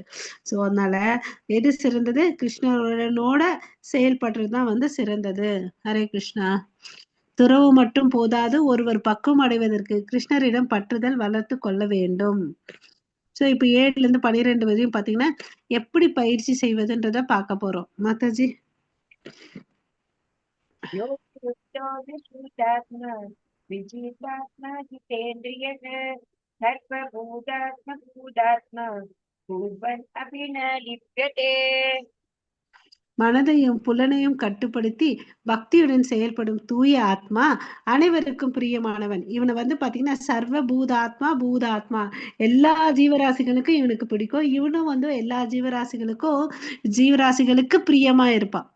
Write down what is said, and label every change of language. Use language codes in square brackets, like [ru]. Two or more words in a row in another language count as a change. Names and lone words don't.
[ta] ஸோ அதனால எது சிறந்தது, கிருஷ்ணனோட செயல்படுறதுதான் வந்து சிறந்தது. ஹரே கிருஷ்ணா. துறவு மட்டும் போதாது, ஒருவர் பக்குவம் அடைவதற்கு கிருஷ்ணரிடம் பற்றுதல் வளர்த்து கொள்ள வேண்டும். ஸோ இப்போ 7ல இருந்து 12 வரையும் பாத்தீங்கன்னா எப்படி பயிற்சி செய்வதுன்றத பார்க்க போறோம். மாதாஜி. [sa] विजितात्मा जितेन्द्रियः सर्वभूतात्मा कुर्वन् अपि न लिप्यते. [ta] மனதையும் புலனையும் கட்டுப்படுத்தி பக்தியுடன் செயல்படும் தூய ஆத்மா அனைவருக்கும் பிரியமானவன். இவனை வந்து பாத்தீங்கன்னா [sa] सर्व भूतात्मा, [ta] எல்லா ஜீவராசிகளுக்கும் இவனுக்கு பிடிக்கும். இவனும் வந்து எல்லா ஜீவராசிகளுக்கு பிரியமா இருப்பான்.